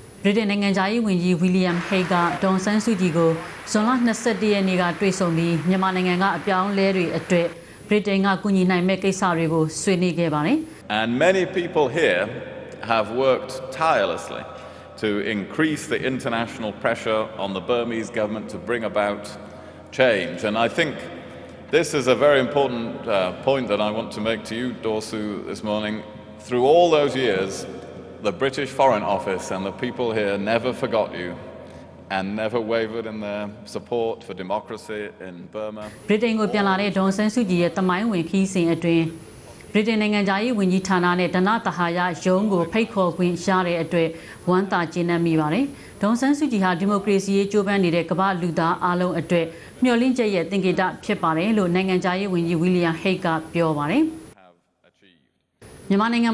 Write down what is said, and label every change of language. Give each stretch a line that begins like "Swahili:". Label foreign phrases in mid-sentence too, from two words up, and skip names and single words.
Burmese: ဗြိတိန်နိုင်ငံသားရေးဝန်ကြီးဝီလီယမ်ဟိတ်ကဒေါန်ဆန်းစုကြည်ကိုဇွန်လ22ရက်နေ့ကတွေ့ဆုံပြီးမြန်မာနိုင်ငံကအပြောင်းလဲတွေအတွက်ဗြိတိန်ကကူညီနိုင်မဲ့ကိစ္စတွေကိုဆွေးနွေးခဲ့ပါတယ်။
English: And many people here have worked tirelessly to increase the international pressure on the Burmese government to bring about change. And I think this is a very important point that I want to make to you, Dorsu, this morning. Through all those years, the British Foreign Office and the people here never forgot you and never wavered in their support for democracy in Burma.
Burmese: ဗြိတိန်ကိုပြန်လာတဲ့ဒေါန်ဆန်းစုကြည်ရဲ့တမိုင်းဝင်ခီးစဉ်အတွင်းဗြိတိန်နိုင်ငံသားရေးဝန်ကြီးဌာနနဲ့ဒနသဟာယရုံးကိုဖိတ်ခေါ်ခွင့်ရတဲ့အတွက်ဝမ်းသာကျေနပ်မိပါတယ်။ဒေါန်ဆန်းစု ကြည်ဟာဒီမိုကရေစီရေးကြိုးပမ်းနေတဲ့ကမ္ဘာလူသားအားလုံးအတွက်မျှော်လင့်ချက်ရဲ့သင်္ကေတဖြစ်ပါတယ်လို့နိုင်ငံသားရေးဝန်ကြီးဝီလီယမ်ဟိတ်ကပြောပါတယ်။မြန်မာနိုင်ငံ